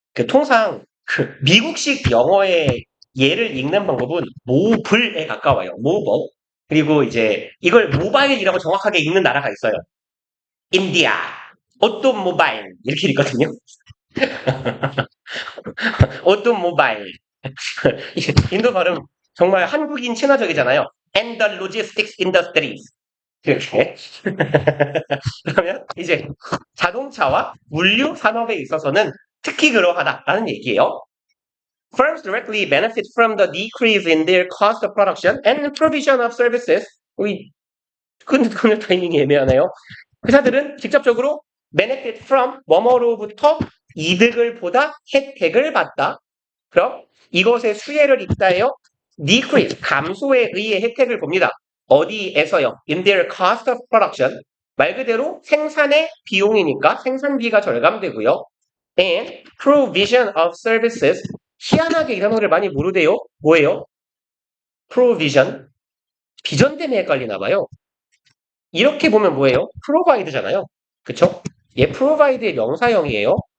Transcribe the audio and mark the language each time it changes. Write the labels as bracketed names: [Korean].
[Korean] 그 통상 그 미국식 영어의 얘를 읽는 방법은 모블에 가까워요. 모버. 그리고 이제 이걸 모바일이라고 정확하게 읽는 나라가 있어요. 인디아. 오토모바일 이렇게 읽거든요. 오토모바일. 인도 발음 정말 한국인 친화적이잖아요. [English] And the logistics industries. [Korean] 이렇게. 그러면 이제 자동차와 물류 산업에 있어서는 특히 그러하다라는 얘기예요. [English] Firms directly benefit from the decrease in their cost of production and provision of services. [Korean] 우리 끊는 타이밍이 애매하네요. 회사들은 직접적으로 [English] benefit from [Korean] 뭐뭐로부터 이득을 보다 혜택을 받다. 그럼 이것의 수혜를 입다해요. decrease, 감소에 의해 혜택을 봅니다. 어디에서요? [English] In their cost of production. [Korean] 말 그대로 생산의 비용이니까 생산비가 절감되고요. [English] And provision of services. [Korean] 희한하게 이 단어를 많이 모르대요. 뭐예요? provision. 비전 때문에 헷갈리나 봐요. 이렇게 보면 뭐예요? provide잖아요. 그쵸? 얘 provide의 명사형이에요.